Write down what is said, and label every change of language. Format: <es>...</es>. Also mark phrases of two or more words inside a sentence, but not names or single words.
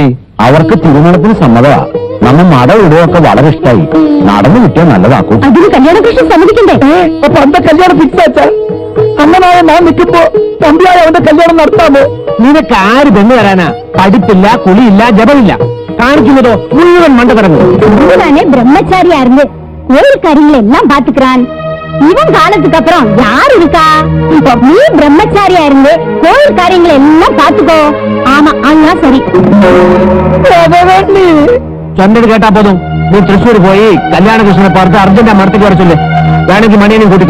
<ml>അവർക്ക് തിരുമണത്തിന് സമ്മതമാ. നമ്മ മട ഇടുകയൊക്കെ വളരെ ഇഷ്ടമായി. നടന്നു കിട്ടിയാൽ നല്ലതാക്കും. അതിന് കല്യാണകൃഷ്ണൻ സമ്മതിക്കണ്ടേ? അപ്പൊ അന്റെ കല്യാണം ഫിക്സ് ആച്ചാ? അമ്മനായ ഞാൻ നിൽക്കുമ്പോ തമ്പിയായ അവന്റെ കല്യാണം നടത്താമോ? നിനക്ക് ആര് പെണ്ണ് തരാനാ? പഠിപ്പില്ല, കുളിയില്ല, ജപമില്ല. കാണിക്കുന്നതോ മുഴുവൻ മണ്ടതരങ്ങൾ.</ml> <ta>இவனே பிரம்மச்சாரியா இருந்து கோயில் காரியங்களை எல்லாம் பாத்துக்கிறான். இவன் காலத்துக்கு அப்புறம் யார் இருக்கா? நீ பிரம்மச்சாரியா இருந்து கோயில் காரியங்களை எல்லாம் பாத்துக்கோ. ஆமா, அதுதான் சரி.</ta> <ml>ചന്ദ്രൻ കേട്ടാ പോതും. നീ തൃശ്ശൂർ പോയി കല്യാണകൃഷ്ണനെ പുറത്ത് അർജന്റ് മടത്തേക്ക് വരച്ചില്ലേ? വേണമെങ്കിൽ മണിയനും കൂട്ടിക്കോ.</ml>